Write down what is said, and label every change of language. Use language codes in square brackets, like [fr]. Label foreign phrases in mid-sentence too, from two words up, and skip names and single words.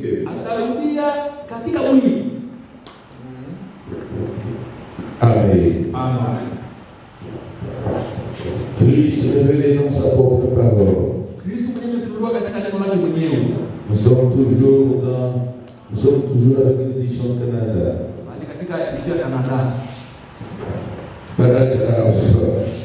[fr] Amen. Christ révélé dans sa propre parole. Nous sommes toujours avec l'édition Canada. [sw] katika nchi ya Canada. [fr] Paragraphe.